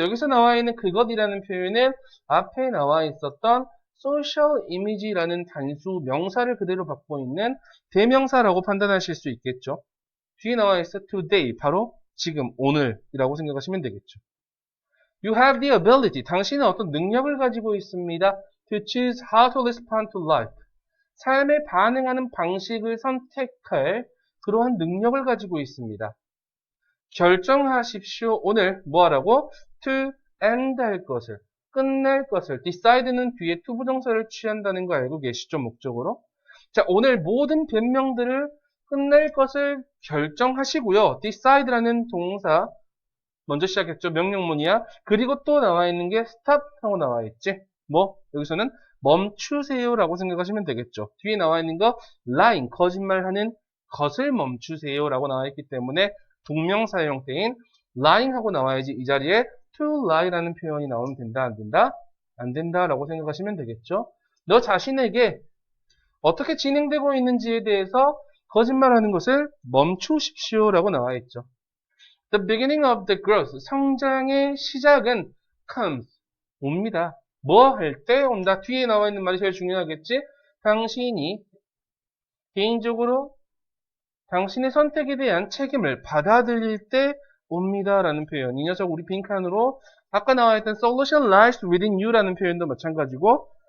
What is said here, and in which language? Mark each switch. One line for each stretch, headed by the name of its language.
Korean: 여기서 나와 있는 그것이라는 표현은 앞에 나와 있었던 social image라는 단수 명사를 그대로 받고 있는 대명사라고 판단하실 수 있겠죠. 뒤에 나와 있어 today. 바로 지금, 오늘이라고 생각하시면 되겠죠.
English: You have the ability.
Korean: 당신은 어떤 능력을 가지고 있습니다.
English: To choose how to respond to life.
Korean: 삶에 반응하는 방식을 선택할 그러한 능력을 가지고 있습니다. 결정하십시오. 오늘 뭐 하라고? To end 할 것을, 끝낼 것을. decide는 뒤에 to 부정사를 취한다는 거 알고 계시죠? 목적으로. 자, 오늘 모든 변명들을 끝낼 것을 결정하시고요. decide라는 동사 먼저 시작했죠. 명령문이야. 그리고 또 나와 있는 게 stop 하고 나와 있지. 여기서는 멈추세요 라고 생각하시면 되겠죠. 뒤에 나와 있는 거 lying, 거짓말하는 것을 멈추세요 라고 나와 있기 때문에 동명사 형태인 lying 하고 나와야지 이 자리에 to lie 라는 표현이 나오면 된다, 안 된다? 안 된다 라고 생각하시면 되겠죠. 너 자신에게 어떻게 진행되고 있는지에 대해서 거짓말하는 것을 멈추십시오 라고 나와 있죠.
English: The beginning of the growth,
Korean: 성장의 시작은
English: comes, 옵니다.
Korean: 뭐 할 때 온다. 뒤에 나와 있는 말이 제일 중요하겠지. 당신이 개인적으로 당신의 선택에 대한 책임을 받아들일 때 옵니다 라는 표현. 이 녀석 우리 빈칸으로 아까 나와 있던
English: solution lies within you
Korean: 라는 표현도 마찬가지고